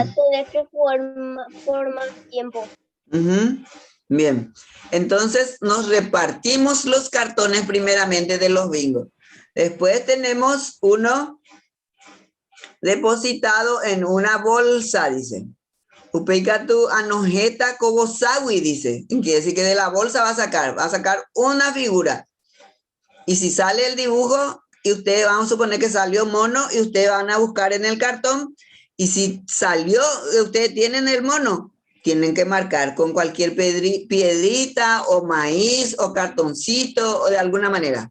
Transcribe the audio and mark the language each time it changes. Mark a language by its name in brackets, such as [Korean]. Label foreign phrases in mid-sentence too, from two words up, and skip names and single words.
[Spanish] O sea, tenés que jugar por más tiempo. Bien. Entonces nos repartimos los cartones primeramente de los bingos. Después tenemos uno depositado en una bolsa, dice. [Guarani] Upeikatu anojeta kobosawi, [Spanish] dice. Quiere decir que de la bolsa va a sacar una figura. Y si sale el dibujo, y ustedes van a suponer que salió mono, y ustedes van a buscar en el cartón, y si salió, ustedes tienen el mono, tienen que marcar con cualquier piedrita, o maíz, o cartoncito, o de alguna manera.